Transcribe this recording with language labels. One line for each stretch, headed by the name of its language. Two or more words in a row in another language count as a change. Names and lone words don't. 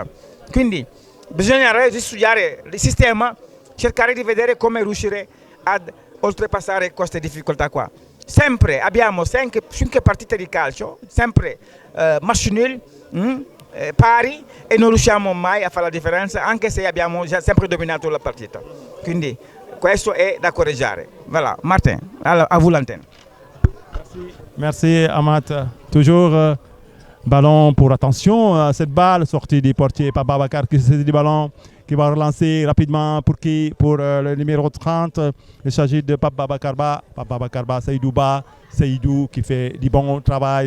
Italian: Quindi bisogna studiare il sistema, cercare di vedere come riuscire ad oltrepassare queste difficoltà qua. Sempre abbiamo 5 partite di calcio, sempre
French: match nul,
Italian: pari, e non riusciamo mai a fare la differenza, anche se abbiamo già sempre dominato la partita. Quindi questo è da correggere.
French: Voilà, Martin, à vous l'antenne. Merci Amat. Toujours ballon pour attention à cette balle, sortie du portier par Babacar qui saisit du ballon, qui va relancer rapidement pour le numéro 30. Il s'agit de Pape Babakarba. Pape Babakarba, Seydouba, Seydou qui fait du bon travail.